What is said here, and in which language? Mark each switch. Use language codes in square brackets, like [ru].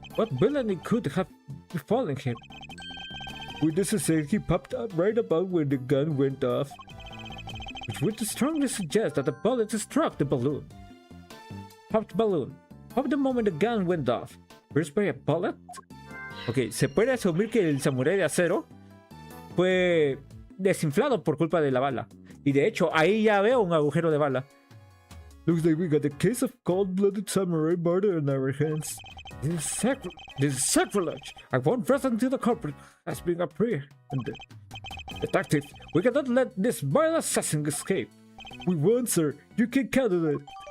[en] What villainy could have befallen him? Witnesses he popped up right about when the gun went off. Which would strongly suggest that the bullet struck the balloon. Popped balloon. Popped the moment the gun went off. Burst by a bullet? [es] Ok, se puede asumir que el samurái de acero fue desinflado por culpa de la bala. Y de hecho, ahí ya veo un agujero de bala. [en] Looks like we got a case of cold-blooded samurai murder on our hands. This is sacrilege. I won't rest until the culprit has been apprehended. Detective, we cannot let this vile assassin escape. We won't, sir. You can count on it.